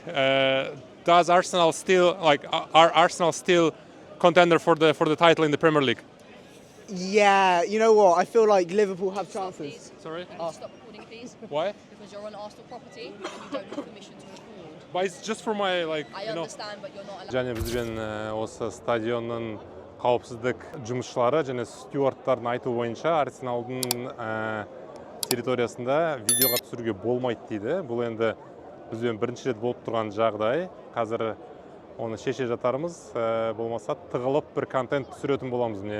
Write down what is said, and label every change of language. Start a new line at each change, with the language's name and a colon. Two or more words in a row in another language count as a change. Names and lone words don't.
English: Does Arsenal still, are Arsenal still contender for the title in the Premier League? Yeah, you know what? I feel like Liverpool have chances. Sorry? Stop recording, please. Why? Because you're on Arsenal property and you don't have permission to record. But it's just for my, I understand, but you're not allowed.
Kazakh: Және бізбен осы стадионның қауіпсіздік жұмысшылары және стюарттардың айту бойынша Арсеналдың территориясында видеоға түсіруге болмайды дейді. Бұл енді бізбен бірінші рет болып тұрған жағдай. Қазір оны шеше жатармыз, болмаса тығылып бір контент түсіретін боламыз міне.